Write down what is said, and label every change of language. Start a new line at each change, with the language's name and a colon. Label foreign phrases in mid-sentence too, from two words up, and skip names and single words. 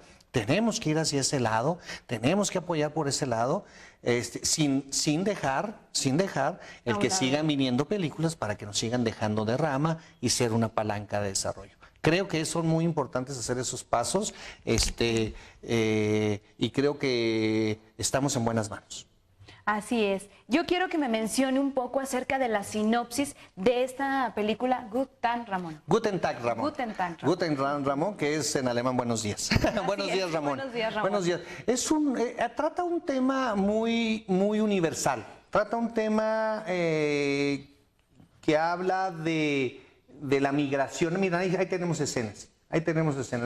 Spanish: Tenemos que ir hacia ese lado, tenemos que apoyar por ese lado, sin dejar el que sigan viniendo películas para que nos sigan dejando de rama y ser una palanca de desarrollo. Creo que son muy importantes hacer esos pasos, y creo que estamos en buenas manos. Así es. Yo quiero que me mencione un poco acerca de la sinopsis de esta película Guten Tag, Ramón. Guten Tag, Ramón. Guten Tag, Ramón. Guten Tag, Ramón, que es en alemán buenos días. Buenos días, Ramón. Buenos días, Ramón. Buenos días. Trata un tema muy universal. Trata un tema que habla de la migración. Mira, ahí tenemos escenas. Ahí tenemos escenas.